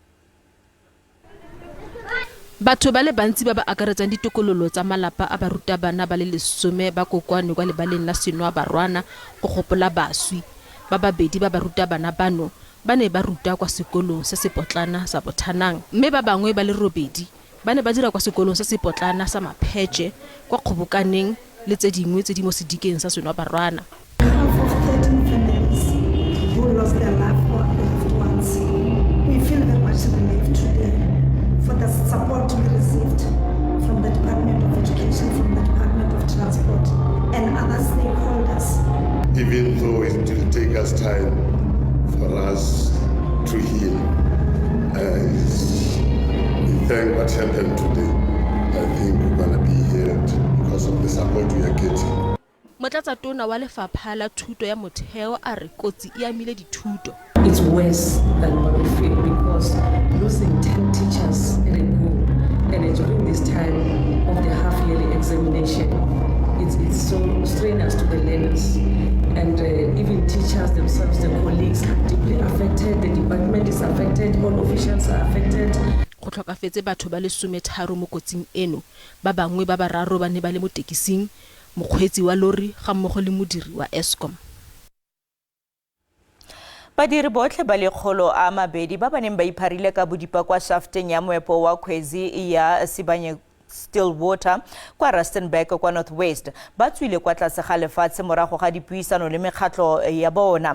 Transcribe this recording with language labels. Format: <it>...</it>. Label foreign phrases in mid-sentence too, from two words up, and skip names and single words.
<tn>Batho ba le bantsi ba ba akaretsang ditokololo tsa malapa a barutabana ba le 10 ba kokwane kwa lebaleng la Senwa Barwana go gopola baswi ba babedi ba barutabana bano ba ne ba ruta kwa sekolong se sepotlana sa Bothanang mme ba bangwe ba le 8 ba ne ba dira kwa sekolong se sepotlana sa Mapheche kwa Kgobokaneng le tse dingwe tse di mo sedikeng sa Senwa Barwana.</tn> <en>For the support we received from the Department of Education, from the Department of Transport, and other stakeholders. Even though it will take us time for us to heal, we thank what happened today. I think we're going to be healed because of the support we are getting.</en> <tn>Motlatsatona wa lefapha la thuto ya motheo a re kotsi e amile dithuto.</tn> <en>It's worse than what we feel because losing 10 teachers in a go and during this time of the half-yearly examination, it's so strenuous to the learners. And even teachers themselves, the colleagues are deeply affected, the department is affected, all officials are affected.</en> <tn>Go tlhokafetse batho ba le 13 mo kotsing eno, ba bangwe ba bararo ba ne ba le mo tekising, mokgweetsi wa lori ga mmogo le modiri wa Eskom. Badiri botlhe ba le 200 ba neng ba ipharile ka bodipa kwa shafteng ya moepo wa kgwezi ya Sibanye Stillwater kwa Rustenburg kwa Northwest ba tswile kwa tlase ga lefatshe morago ga dipuisano le mekgatlo ya bona.</tn>